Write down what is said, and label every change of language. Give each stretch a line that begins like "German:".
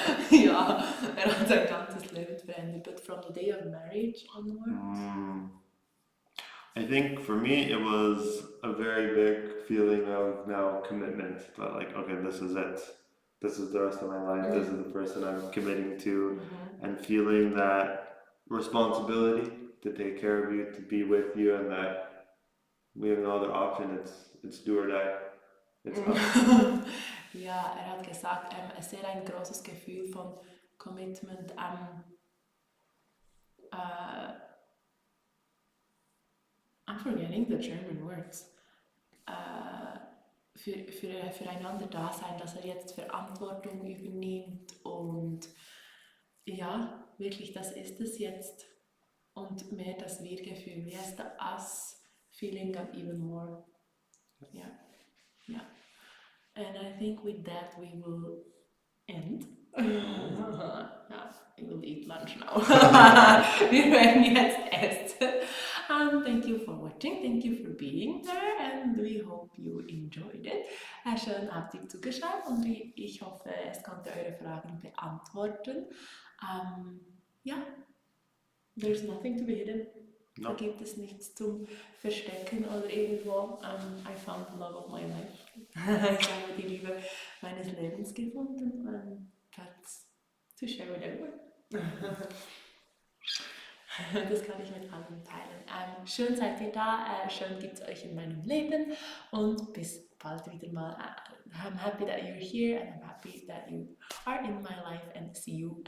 German: Ja, hat sein ganzes Leben verändert.
English: But from the day of marriage onwards? I think for me it was a very big feeling of now commitment. That like, okay, this is it. This is the rest of my life. This is the person I'm committing to, and feeling that responsibility to take care of you, to be with you, and that we have no other option. It's do or die. It's not.
German: Ja, hat gesagt, sehr ein großes Gefühl von Commitment.
English: I'm forgetting the German words.
German: Füreinander da sein, dass jetzt Verantwortung übernimmt und ja, wirklich, das ist es jetzt. Und mehr das Wir-Gefühl.
English: Yes, the us feeling of even more. Yeah. Yeah. And I think with that we will end. Ja, we will eat lunch now.
German: Wir werden jetzt essen.
English: Thank you for watching, thank you for being there, and we hope you enjoyed it.
German: Schön habt ihr zugeschaut und ich hoffe, es konnte eure Fragen beantworten.
English: Ja, there's nothing to be hidden. No.
German: Da gibt es nichts zum Verstecken oder irgendwo.
English: I found the love of my life.
German: Ich habe die Liebe meines Lebens gefunden.
English: That's to share with everyone.
German: Das kann ich mit allen teilen. Schön seid ihr da, schön gibt es euch in meinem Leben und bis bald wieder mal.
English: I'm happy that you're here and I'm happy that you are in my life and see you.